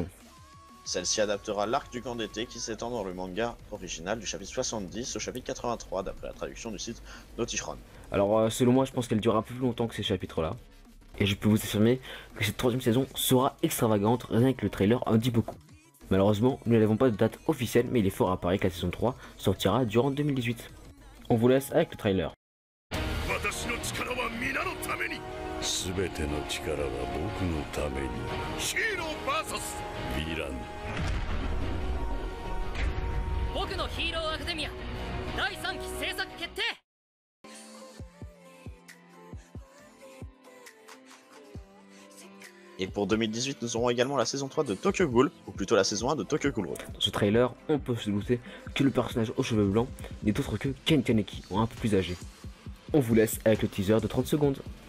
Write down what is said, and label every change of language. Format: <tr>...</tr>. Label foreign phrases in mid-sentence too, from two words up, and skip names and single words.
<fr>Celle-ci adaptera l'arc du camp d'été qui s'étend dans le manga original du chapitre 70 au chapitre 83 d'après la traduction du site Notichron. Alors selon moi je pense qu'elle durera plus longtemps que ces chapitres là. Et je peux vous affirmer que cette troisième saison sera extravagante, rien que le trailer en dit beaucoup. Malheureusement nous n'avons pas de date officielle mais il est fort à parier que la saison 3 sortira durant 2018. On vous laisse avec le trailer.</fr> <ja>全ての力は僕のために。ヒーロー VS ヴィラン。僕のヒーローアカデミア第3期制作決定。</ja> <fr>Et pour 2018, nous aurons également la saison 3 de Tokyo Ghoul, ou plutôt la saison 1 de Tokyo Ghoul Road. Dans ce trailer, on peut se douter que le personnage aux cheveux blancs n'est autre que Ken Kaneki, un peu plus âgé. On vous laisse avec le teaser de 30 secondes.</fr>